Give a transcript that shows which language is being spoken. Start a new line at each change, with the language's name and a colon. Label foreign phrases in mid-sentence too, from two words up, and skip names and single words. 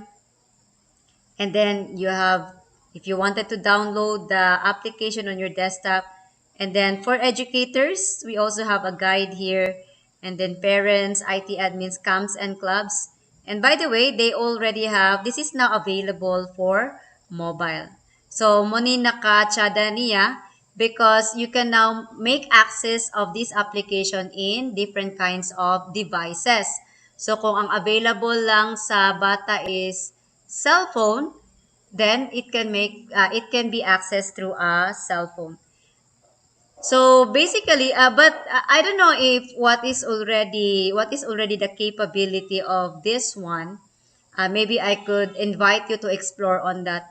English: And then you have, if you wanted to download the application on your desktop. And then for educators, we also have a guide here. And then parents, IT admins, camps and clubs. And by the way, they already have, this is now available for mobile.
Filipino: So moni naka-tsyada niya,
English: because you can now make access of this application in different kinds of devices. So
Filipino: kung ang available lang sa bata
English: is cell phone, then it can be accessed through a cell phone. So basically, but I don't know if what is already the capability of this one. Maybe I could invite you to explore on that.